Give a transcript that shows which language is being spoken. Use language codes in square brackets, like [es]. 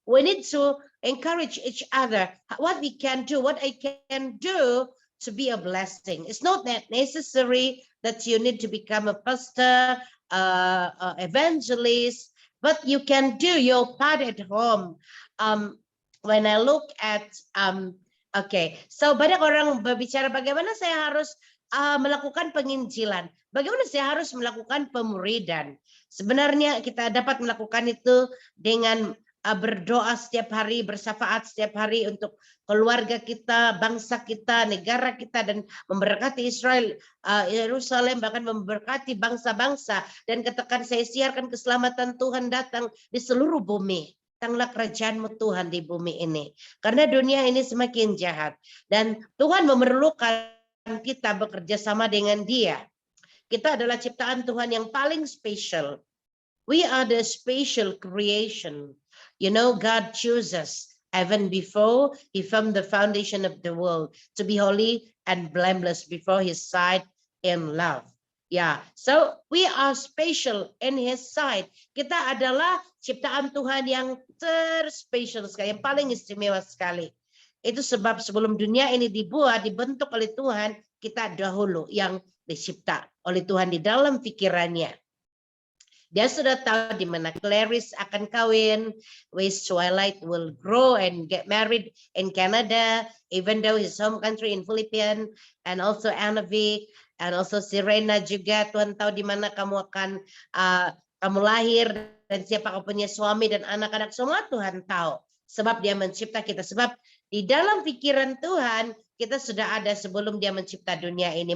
[en] We need to encourage each other what we can do, what I can do to be a blessing. It's not that necessary that you need to become a pastor, evangelist, but you can do your part at home. When I look at okay, [id] so banyak orang berbicara bagaimana saya harus melakukan penginjilan, bagaimana saya harus melakukan pemuridan. Sebenarnya kita dapat melakukan itu dengan berdoa setiap hari, bersyafaat setiap hari untuk keluarga kita, bangsa kita, negara kita, dan memberkati Israel, Yerusalem, bahkan memberkati bangsa-bangsa. Dan katakan, saya siarkan keselamatan Tuhan datang di seluruh bumi. Datanglah kerajaan-Mu Tuhan di bumi ini. Karena dunia ini semakin jahat. Dan Tuhan memerlukan kita bekerja sama dengan Dia. Kita adalah ciptaan Tuhan yang paling spesial. [en] We are the special creation. God chose us even before He formed the foundation of the world to be holy and blameless before His sight in love. So we are special in His sight. [id] Kita adalah ciptaan Tuhan yang terspesial sekali, yang paling istimewa sekali. Itu sebab sebelum dunia ini dibentuk oleh Tuhan, kita dahulu yang dicipta oleh Tuhan di dalam pikirannya. Dia sudah tahu di mana Clarice akan kawin, [en] West Twilight will grow and get married in Canada, even though his home country in Philippines, and also Anavik, and also Serena juga. [id] Tuhan tahu di mana kamu akan kamu lahir, dan siapa kamu punya suami dan anak-anak, semua Tuhan tahu. Sebab Dia mencipta kita. Sebab di dalam pikiran Tuhan, kita sudah ada sebelum Dia mencipta dunia ini.